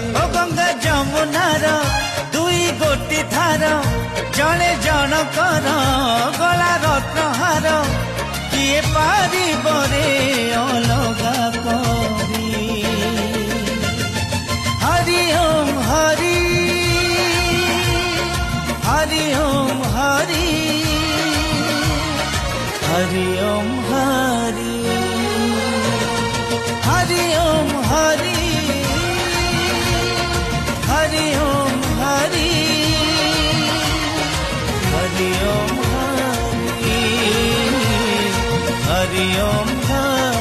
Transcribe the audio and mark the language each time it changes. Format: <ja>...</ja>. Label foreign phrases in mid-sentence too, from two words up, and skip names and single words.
<or>ଓ ଗଙ୍ଗା ଯମୁନାର ଦୁଇ ଗୋଟି ଧାର ଜଣେ ଜଣକର ଗଳା ରତ୍ନହାର କିଏ ପାରିବ ରେ ଅଲଗା କରି।</or> <sa>ହରି ଓಂ ହରି ହରି ଓಂ ହରି हरि ओम हरि हरि ओम हरि हरि ओम हरि हरि ओम हरि हरि ओम हरि।</sa>